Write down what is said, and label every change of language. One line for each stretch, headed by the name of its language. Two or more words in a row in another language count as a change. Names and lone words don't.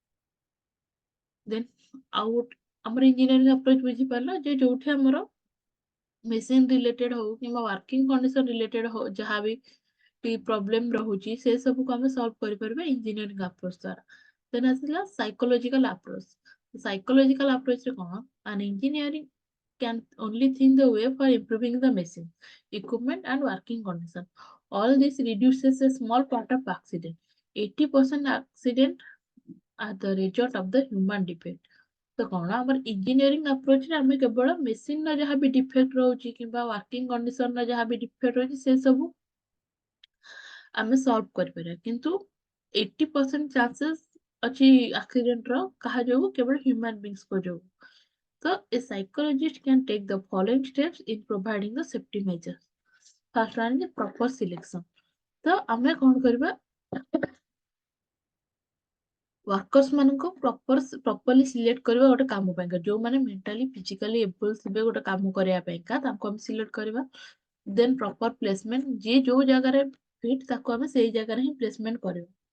Odia: ଦେନ୍ ଆଉ ଆମର
English: engineering approach
Odia: ବୁଝିପାରିଲ ଯେ ଯୋଉଠି ଆମର
English: machine related
Odia: ହଉ କିମ୍ବା
English: working condition related
Odia: ହଉ ଯାହାବି ପ୍ରୋବ୍ଲେମ ରହୁଛି ସେ ସବୁକୁ ଆମେ ସଲ୍ଭ କରିପାରିବା
English: engineering approach
Odia: ଦ୍ୱାରା। ଦେନ୍ ଆସିଲା
English: psychological approach. psychological approachରେ
Odia: କଣ,
English: an engineering can only think the way for improving the machine, equipment and working condition. All this reduces a small part of accident. 80% accident are the result of the human defect।
Odia: ତ କଣ ଆମର
English: engineering approachରେ
Odia: ଆମେ କେବଳ ମେସିନର ଯାହା ବି ଡିଫେକ୍ଟ ରହୁଛି କିମ୍ବା
English: working conditionର
Odia: ଯାହା ବି ଡିଫେକ୍ଟ ରହୁଛି ସେ ସବୁ ଆମେ ସଲ୍ଭ କରିପାରିବା, କିନ୍ତୁ 80% ଚାନ୍ସେସ୍ ଅଛି ଆକ୍ସିଡେଣ୍ଟର କାହା ଯୋଗୁ, କେବଳ
English: human beingsଙ୍କ
Odia: ଯୋଗୁ।
English: So a psychologist can take the following steps in providing the safety measures। First one is proper selection।
Odia: ତ ଆମେ କଣ କରିବା, ୱାର୍କର୍ସ ମାନଙ୍କୁ
English: properly select
Odia: କରିବା ଗୋଟେ କାମ ପାଇଁକା। ଯୋଉମାନେ
English: mentally physically able
Odia: ଥିବେ ଗୋଟେ କାମ କରିବା ପାଇଁକା ତାଙ୍କୁ ଆମେ ସିଲେକ୍ଟ କରିବା। ଦେନ୍
English: proper placement,
Odia: ଯିଏ ଯୋଉ ଜାଗାରେ ଫିଟ୍ ତାକୁ ଆମେ ସେଇ ଜାଗାରେ ହିଁ ପ୍ଲେସମେଣ୍ଟ କରିବା।